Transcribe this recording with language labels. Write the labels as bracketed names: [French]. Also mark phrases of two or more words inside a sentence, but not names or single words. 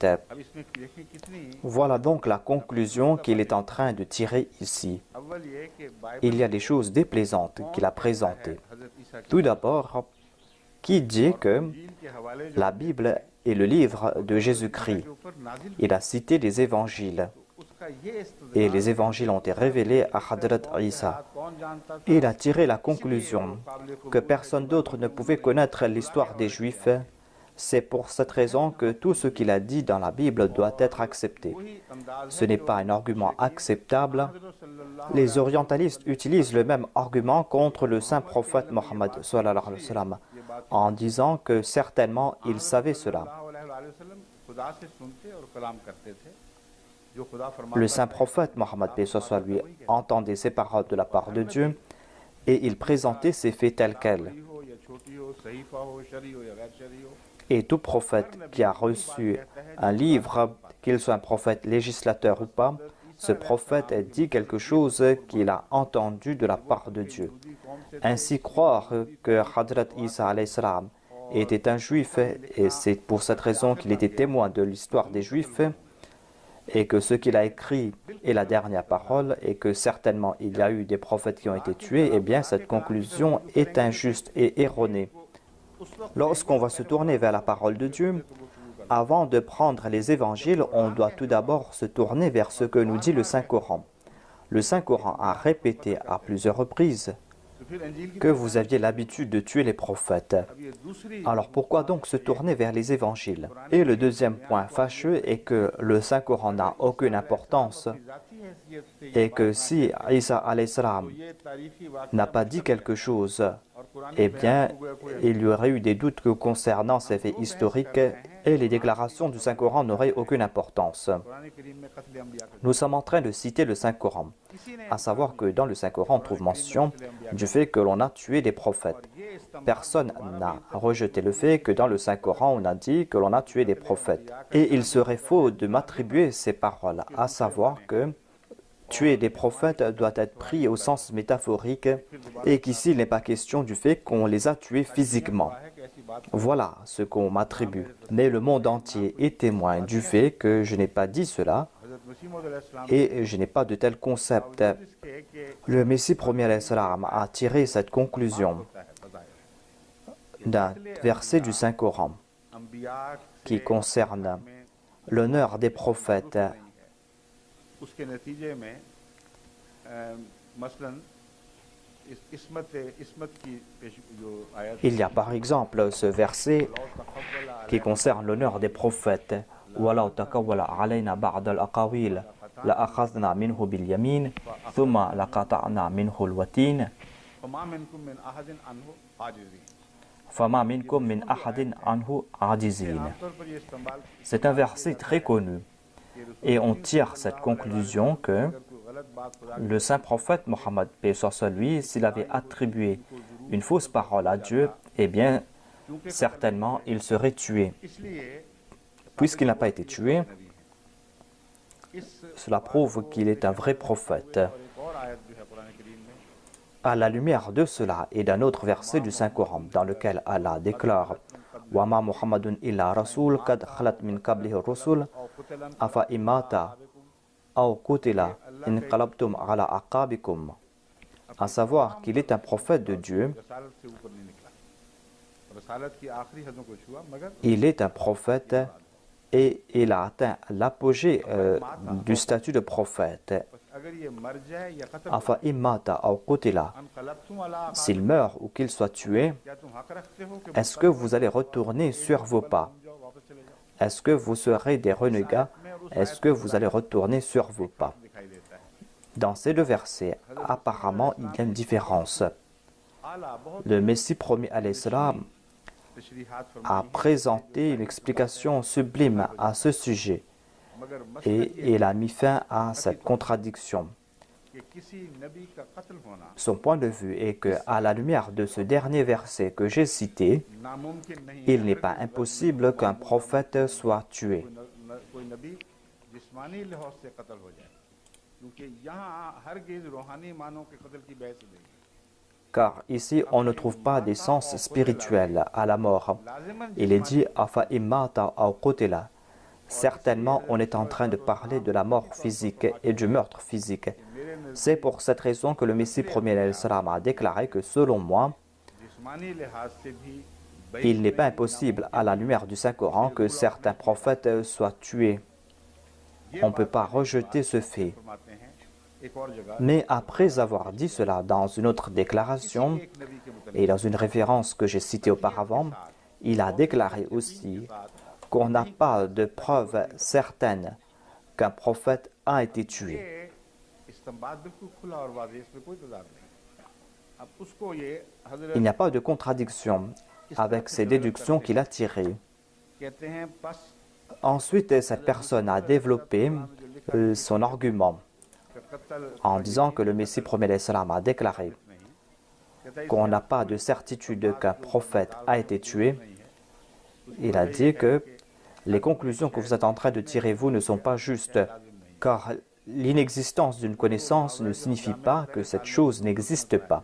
[Urdu] اب اس میں دیکھیں کتنی [French] Voilà donc la conclusion qu'il est en train de tirer ici. [Urdu] اول یہ کہ [French] Il y [Urdu] बाइबल [French] a des choses déplaisantes qu'il a présentées. [Urdu] حضرت عیسیٰ کی [French] Tout d'abord, qui dit que [Urdu] انجیل کے حوالے جو [French] la Bible est le livre de Jésus-Christ. [Urdu] کے اوپر نازل [French] Il a cité des évangiles. [Urdu] اس کا یہ استدلال [French] Et les évangiles ont été révélés à Hadrat Isa. [Urdu] کون جانتا تھا [French] Il a tiré la conclusion que personne d'autre ne pouvait connaître l'histoire des Juifs. C'est pour cette raison que tout ce qu'il a dit dans la Bible doit être accepté. [Urdu] وہی انداز [French] Ce n'est pas un argument acceptable. [Urdu] حضرت صلی اللہ [French] Les orientalistes utilisent le même argument contre le saint prophète Mohammed [Arabic] صلى الله عليه وسلم, [French] en disant que certainement il savait cela. [Arabic] عليه وسلم [Urdu] خدا سے سنتے اور کلام کرتے تھے جو خدا فرماتا [French] Le saint prophète Mohammed paix soit lui entendait ces paroles de la part de Dieu et il présentait ces faits tels quels. [Urdu] بڑی ہو یا چھوٹی ہو صحیفہ ہو شرعی ہو یا غیر شرعی ہو [French] Et tout prophète qui a reçu un livre, qu'il soit un prophète législateur ou pas, ce prophète dit quelque chose qu'il a entendu de la part de Dieu. Ainsi croire que Hadrat Isa [Arabic] عليه السلام [French] était un juif, et c'est pour cette raison qu'il était témoin de l'histoire des juifs, et que ce qu'il a écrit est la dernière parole, et que certainement il y a eu des prophètes qui ont été tués, eh bien cette conclusion est injuste et erronée. Lorsqu'on va se tourner vers la parole de Dieu, avant de prendre les évangiles, on doit tout d'abord se tourner vers ce que nous dit le Saint-Coran. Le Saint-Coran a répété à plusieurs reprises [Urdu] تو پھر انجیل کی [French] que vous aviez l'habitude de tuer les prophètes. [Urdu] اب یہ دوسری [French] Alors pourquoi donc se tourner vers les évangiles? Et le deuxième point fâcheux est que le Saint-Coran n'a aucune importance [Urdu] ذاتی حیثیت سے [French] et que si Isa [Arabic] عليه السلام [Urdu] یہ تاریخی واق [French] n'a pas dit quelque chose, [Urdu] اور قرآن [French] eh bien, il y aurait eu des doutes concernant ces faits historiques et les déclarations du Saint-Coran n'auraient aucune importance. [Urdu] قرآن کریم میں قتل انبیاء کا [French] Nous sommes en train de citer le Saint-Coran, à savoir que dans le Saint-Coran, on trouve mention du fait que l'on a tué des prophètes. [Urdu] یہ استعمال [French] Personne n'a rejeté le fait que dans le Saint-Coran, on a dit que l'on a tué des prophètes. Et il serait faux de m'attribuer ces paroles, à savoir que tuer des prophètes doit être pris au sens métaphorique et qu'ici il n'est pas question du fait qu'on les a tués physiquement. [Urdu] ہے کہ ایسی بات [French] Voilà ce qu'on m'attribue. Mais le monde entier est témoin du fait que je n'ai pas dit cela [Urdu] حضرت مسیح موعود علیہ السلام [French] et je n'ai pas de tel concept. [Urdu] اس کے کہ [French] Le Messie premier [Arabic] عليه السلام [French] a tiré cette conclusion [Urdu] ہوتا ہے فضائل [French] d'un verset du Saint-Coran [Urdu] अंबिया [French] qui concerne l'honneur des prophètes. [Urdu] اس کے نتیجے میں مثلاً عصمت کی جو آیت [French] Il y a par exemple ce verset qui concerne l'honneur des prophètes. [Arabic] وَلَوْ تَقَوَّلَ عَلَيْنَا بَعْضَ الْأَقَاوِيلِ لَأَخَذْنَا مِنْهُ بِالْيَمِينِ ثُمَّ لَقَطَعْنَا مِنْهُ الْوَتِينَ فما منكم من أحد عنه عاجزين فَمَا مِنْكُمْ مِنْ أَحَدٍ عَنْهُ عَاجِزِينَ. [Urdu] عام طور پر یہ استعمال [French] C'est un verset très connu et on tire cette conclusion que [Urdu] اگر کوئی غلط بات خدا [French] le saint prophète Mohammed, paix soit sur lui, s'il avait attribué une fausse parole à Dieu, eh bien, certainement, il serait tué. [Urdu] اس لیے [French] Puisqu'il n'a pas été tué, [Urdu] نبی ہے اس [French] cela prouve qu'il est un vrai prophète. [Urdu] اور ایک اور آیت جو ہے قرآن کریم میں [French] À la lumière de cela et d'un autre verset du Saint-Coran, dans lequel Allah déclare « [Arabic] وما محمد إلا رسول قد خلت من قبله الرسل أفإن مات أو قتل انقلبتم على أعقابكم [French] » à savoir qu'il est un prophète de Dieu, [Urdu] رسالت سے اوپر نہیں نکلا رسالت کی آخری حدوں کو چھوا مگر [French] il est un prophète et il a atteint l'apogée du statut de prophète. [Urdu] اگر یہ مر جائے یا قتل [Arabic] أفإن مات أو قتل, انقلبتم على [French] s'il meurt ou qu'il soit tué, [Urdu] کیا تم حق رکھتے ہو کہ [French] est-ce que vous allez retourner sur vos pas? [Urdu] جاؤ واپس چلے جاؤ [French] Est-ce que vous serez des renégats? Est-ce que vous allez retourner sur vos pas? [Urdu] دکھائی دیتا ہے [French] Dans ces deux versets, apparemment, il y a une différence. [Urdu] اعلیٰ بہت [French] Le Messie premier [Arabic] عليه السلام [Urdu] तशरीहात [French] a [Urdu] फरमाई [French] présenté une explication sublime à ce sujet [Urdu] مگر مثلاً [French] et il a mis fin à cette contradiction. [Urdu] کہ کسی نبی کا قتل ہونا [French] Son point de vue est que, à la lumière de ce dernier verset que j'ai cité, [Urdu] ناممکن نہیں [French] il n'est pas impossible qu'un prophète soit tué. [Urdu] کوئی نبی جسمانی لحاظ سے قتل ہو جائے کیونکہ یہاں ہرگز روحانی معنوں کے قتل کی بحث نہیں. [French] car ici on ne trouve pas des sens spirituels à la mort. Il est dit [Arabic] أفإن مات أو قتل. [French] Certainement, on est en train de parler de la mort physique et du meurtre physique. C'est pour cette raison que le Messie premier [Arabic] عليه السلام [French] a déclaré que selon moi, [Urdu] جسمانی لحاظ سے بھی [French] il n'est pas impossible à la lumière du Saint-Coran que certains prophètes soient tués. On ne peut pas rejeter ce fait. [Urdu] فرماتے ہیں ایک اور جگہ [French] Mais après avoir dit cela dans une autre déclaration [Urdu] ایک نبی کے متعلق [French] et dans une référence que j'ai citée auparavant, il a déclaré aussi qu'on n'a pas de preuve certaine qu'un prophète a été tué. [Urdu] یہ استعمال بالکل کھلا اور واضح، اس میں کوئی تضاد نہیں. اب اس کو یہ حضرت [French] Il n'y a pas de contradiction avec ces déductions qu'il a tirées. [Urdu] کہتے ہیں بس [French] Ensuite, cette personne a développé son argument [Urdu] कत्ल [French] en disant que le Messie premier [Arabic] عليه السلام [French] a déclaré qu'on n'a pas de certitude qu'un prophète a été tué. Il a dit que les conclusions que vous êtes en train de tirer, vous, ne sont pas justes, car l'inexistence d'une connaissance ne signifie pas que cette chose n'existe pas.